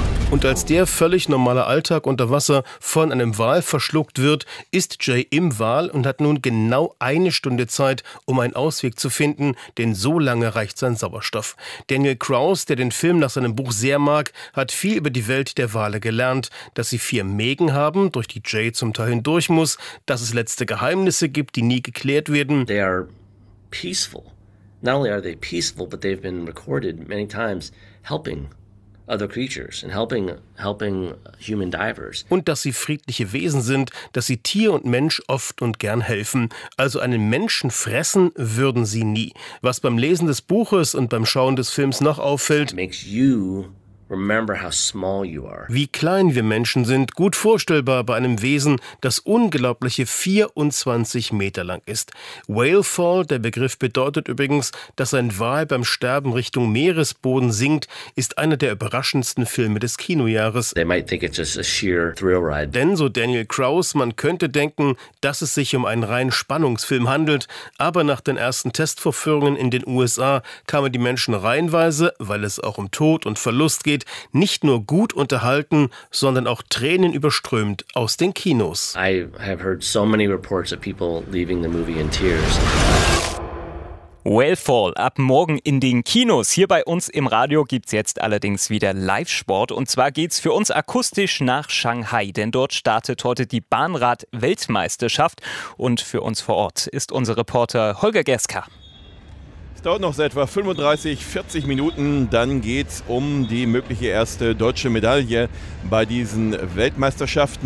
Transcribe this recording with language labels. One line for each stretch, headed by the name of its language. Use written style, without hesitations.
German: Und als der völlig normale Alltag unter Wasser von einem Wal verschluckt wird, ist Jay im Wal und hat nun genau eine Stunde Zeit, um einen Ausweg zu finden, denn so lange reicht sein Sauerstoff. Daniel Krause, der den Film nach seinem Buch sehr mag, hat viel über die Welt der Wale gelernt, dass sie vier Mägen haben, durch die Jay zum Teil hindurch muss, dass es letzte Geheimnisse gibt, die nie geklärt werden.
English: They are peaceful. Not only are they peaceful, but they've been recorded many times helping other creatures and helping human divers.
German: Und dass sie friedliche Wesen sind, dass sie Tier und Mensch oft und gern helfen. Also einen Menschen fressen würden sie nie. Was beim Lesen des Buches und beim Schauen des Films noch auffällt,
English: makes you remember how small you are.
German: Wie klein wir Menschen sind, gut vorstellbar bei einem Wesen, das unglaubliche 24 Meter lang ist. Whalefall, der Begriff bedeutet übrigens, dass ein Wal beim Sterben Richtung Meeresboden sinkt, ist einer der überraschendsten Filme des Kinojahres.
English: They might think it's just a sheer thrill ride.
German: Denn, so Daniel Krause, man könnte denken, dass es sich um einen reinen Spannungsfilm handelt. Aber nach den ersten Testvorführungen in den USA kamen die Menschen reihenweise, weil es auch um Tod und Verlust geht, nicht nur gut unterhalten, sondern auch Tränen überströmt aus den Kinos.
English: I have heard so many reports of people leaving the movie in tears.
German: Whalefall, ab morgen in den Kinos. Hier bei uns im Radio gibt's jetzt allerdings wieder Live-Sport. Und zwar geht's für uns akustisch nach Shanghai, denn dort startet heute die Bahnrad-Weltmeisterschaft. Und für uns vor Ort ist unser Reporter Holger Geska. Es dauert noch etwa 35, 40 Minuten, dann geht's um die mögliche erste deutsche Medaille bei diesen Weltmeisterschaften.